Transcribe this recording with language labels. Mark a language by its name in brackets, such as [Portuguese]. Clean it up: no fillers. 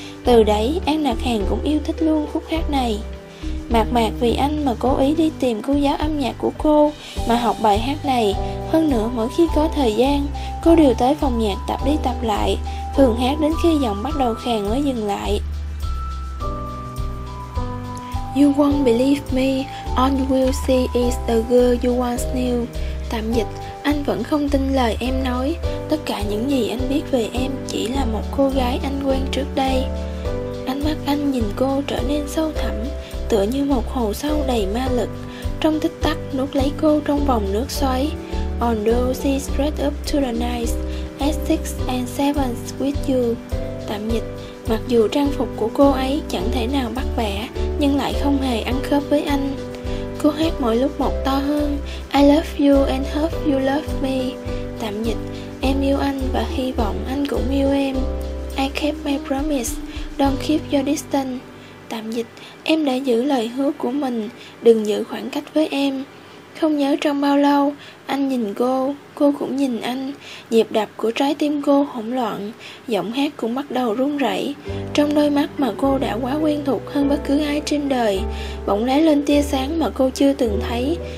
[Vietnamese] Từ đấy, An Nặc Hàn cũng yêu thích luôn khúc hát này. Mạc Mạc vì anh mà cố ý đi tìm cô giáo âm nhạc của cô mà học bài hát này. Hơn nữa, mỗi khi có thời gian, cô đều tới phòng nhạc tập đi tập lại, thường hát đến khi giọng bắt đầu khàn mới dừng lại. [English] You won't believe me, all you will see is the girl you once knew. [Vietnamese] Tạm dịch, anh vẫn không tin lời em nói. Tất cả những gì anh biết về em chỉ là một cô gái anh quen trước đây. Ánh mắt anh nhìn cô trở nên sâu thẳm, tựa như một hồ sâu đầy ma lực. Trong tích tắc, nuốt lấy cô trong vòng nước xoáy. [English] Although she spread up to the night at 6 and 7 with you. [Vietnamese] Tạm dịch, mặc dù trang phục của cô ấy chẳng thể nào bắt bẻ, nhưng lại không hề ăn khớp với anh. Cô hát mỗi lúc một to hơn. [English] I love you and hope you love me. [Vietnamese] Tạm dịch, Em yêu anh và hy vọng anh cũng yêu em. [English] I kept my promise, don't keep your distance. [Vietnamese] Tạm dịch, em đã giữ lời hứa của mình, đừng giữ khoảng cách với em. Không nhớ trong bao lâu, anh nhìn cô cũng nhìn anh. Nhịp đập của trái tim cô hỗn loạn, giọng hát cũng bắt đầu run rẩy. Trong đôi mắt mà cô đã quá quen thuộc hơn bất cứ ai trên đời, bỗng lóe lên tia sáng mà cô chưa từng thấy.